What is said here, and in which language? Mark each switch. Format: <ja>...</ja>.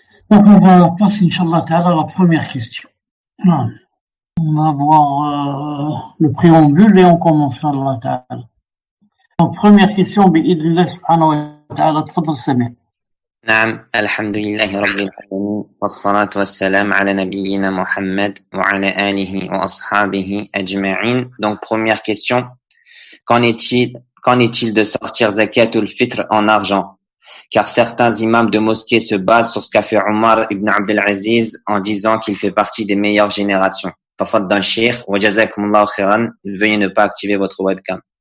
<fr>Donc on va passer Inch'Allah ta'ala à la première question. On va voir le préambule et on commence Inch'Allah ta'ala. Donc première question,</fr> <ar>bi'idhnillah subhanahu wa ta'ala. تفضل</ar> <fr>Samir.</fr> <ar>نعم الحمد لله رب العالمين والصلاة والسلام على نبينا محمد وعلى آله وأصحابه أجمعين.</ar> <fr>Donc première question, qu'en est-il de sortir zakat ou le fitr en argent? Car certains imams de mosquées se basent sur ce qu'a fait Omar ibn Abdelaziz en disant qu'il fait partie des meilleures générations.</fr> <ar>Tafaddal Cheikh, wa jazakumullahu khairan.</ar> <fr>Veuillez ne pas activer votre webcam.</fr>